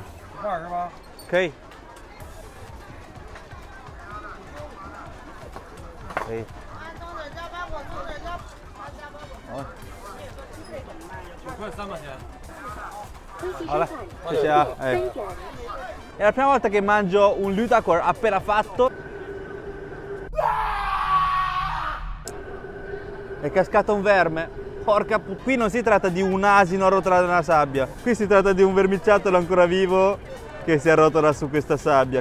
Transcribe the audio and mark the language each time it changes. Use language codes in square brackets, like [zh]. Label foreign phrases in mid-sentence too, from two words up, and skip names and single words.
[zh] 一块是吧？可以。可以。好。 9块3毛钱。好了，谢谢啊。 [it] È la prima volta che mangio un Lütacor appena fatto. È cascato un verme. Porca puttana, qui non si tratta di un asino arrotolato nella sabbia, qui si tratta di un vermiciattolo ancora vivo che si arrotola su questa sabbia.